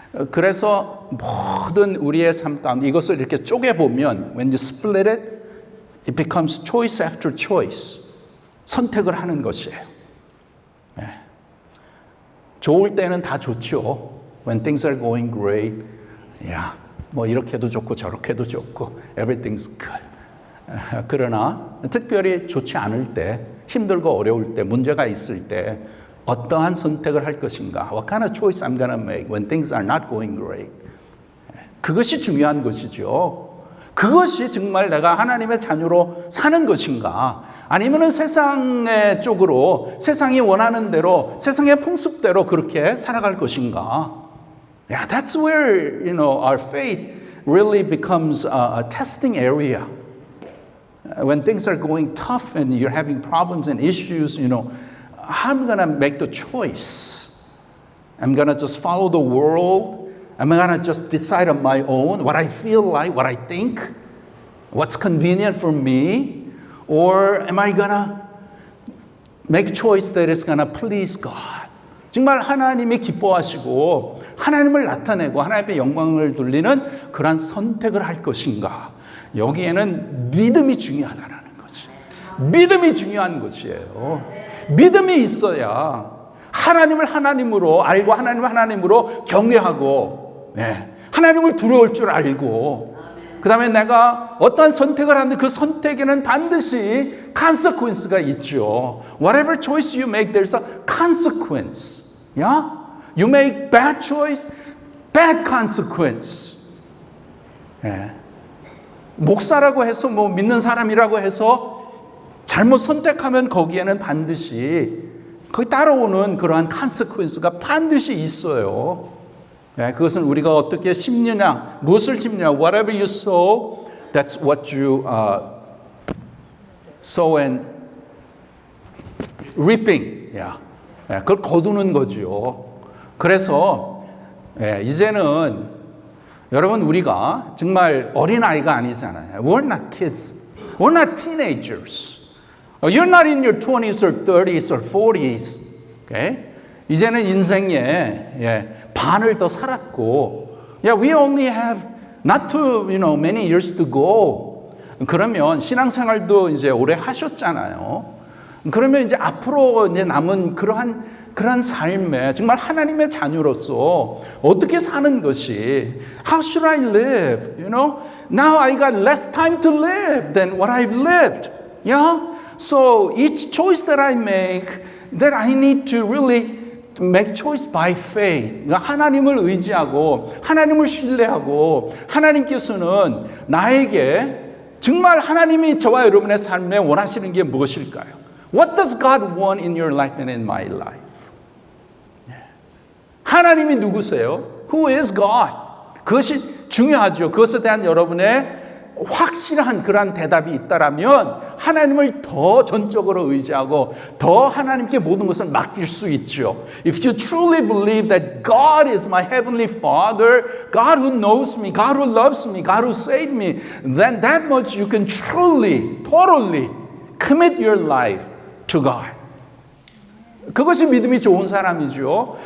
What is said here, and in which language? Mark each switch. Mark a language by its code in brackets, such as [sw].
[ko] 그래서 모든 우리의 삶 가운데 이것을 이렇게 쪼개보면 [en] when you split it, it becomes choice after choice. [ko] 선택을 하는 것이에요. 네. 좋을 때는 다 좋죠. [en] When things are going great, yeah, [ko] 뭐 이렇게도 좋고 저렇게도 좋고 [en] everything's good. [ko] 그러나 특별히 좋지 않을 때, 힘들고 어려울 때, 문제가 있을 때 어떠한 선택을 할 것인가? [en] What kind of choice I'm gonna make when things are not going great? [ko] 그것이 중요한 것이죠. 그것이 정말 내가 하나님의 자녀로 사는 것인가? 아니면은 세상의 쪽으로, 세상이 원하는 대로, 세상의 풍습대로 그렇게 살아갈 것인가? [en] Yeah, that's where, our faith really becomes a testing area. When things are going tough and you're having problems and issues, I'm going to make the choice. I'm going to just follow the world. I'm going to just decide on my own what I feel like, what I think, what's convenient for me. Or am I going to make a choice that is going to please God? [ko] 정말 하나님이 기뻐하시고 하나님을 나타내고 하나님의 영광을 돌리는 그러한 선택을 할 것인가? 여기에는 믿음이 중요하다는 거지. 믿음이 중요한 것이에요. 믿음이 있어야 하나님을 하나님으로 알고 하나님을 하나님으로 경외하고 하나님을 두려울 줄 알고 그 다음에 내가 어떠한 선택을 하는데 그 선택에는 반드시 consequence가 있죠. [en] Whatever choice you make, there's a consequence. Yeah? You make bad choice, bad consequence. [ko] 목사라고 해서 뭐 믿는 사람이라고 해서 잘못 선택하면 거기에는 반드시 거기 따라오는 그러한 consequence가 반드시 있어요. 그것은 우리가 어떻게 심느냐, 무엇을 심느냐, [en] whatever you sow, that's what you sow and reaping. [ko] 그걸 거두는 거죠. 그래서 이제는 여러분 우리가 정말 어린아이가 아니잖아요. [en] We're not kids. We're not teenagers. You're not in your 20s or 30s or 40s. Okay? [ko] 이제는 인생의 반을 더 살았고 [en] we only have not too many years to go. [ko] 그러면 신앙생활도 이제 오래 하셨잖아요. 그러면 이제 앞으로 이제 남은 그러한 삶에 정말 하나님의 자녀로서 어떻게 사는 것이 [en] How should I live? Now I got less time to live than what I've lived. Yeah? So each choice that I make, that I need to really make choice by faith. [ko] 그러니까 하나님을 의지하고 하나님을 신뢰하고 하나님께서는 나에게 정말 하나님이 저와 여러분의 삶에 원하시는 게 무엇일까요? [en] What does God want in your life and in my life? [ko] 하나님이 누구세요? [en] Who is God? [ko] 그것이 중요하죠. 그것에 대한 여러분의 확실한 그러한 대답이 있다라면 하나님을 더 전적으로 의지하고 더 하나님께 모든 것을 맡길 수 있죠. [en] If you truly believe that God is my heavenly Father, God who knows me, God who loves me, God who saved me, then that much you can truly, totally commit your life to God. [ko] 그것이 믿음이 좋은 사람이죠.